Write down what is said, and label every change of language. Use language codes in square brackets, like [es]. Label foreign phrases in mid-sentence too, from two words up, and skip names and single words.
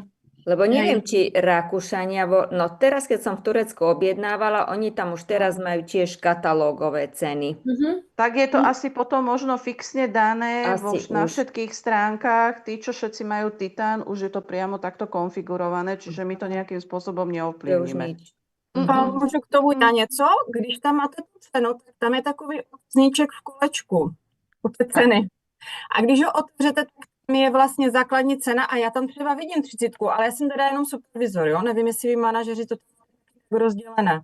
[sk] Lebo neviem, či Rakúšania, no teraz, keď som v Turecku objednávala, oni tam už teraz majú tiež katalógové ceny. Tak je to asi potom možno fixne dané na už. všetkých stránkach. Tí, čo všetci majú Titán, už je to priamo takto konfigurované, čiže my to nejakým spôsobom To je už neovplyvníme. nič. [cs] Můžu k tomu na něco? Když tam máte tu cenu, tak tam je takový otazníček v kolečku u té ceny. A když ho otevřete, tak tam je vlastně základní cena a já tam třeba vidím 30, ale já jsem teda jenom supervizor, jo? Nevím, jestli vy manažeři to tak rozdělené.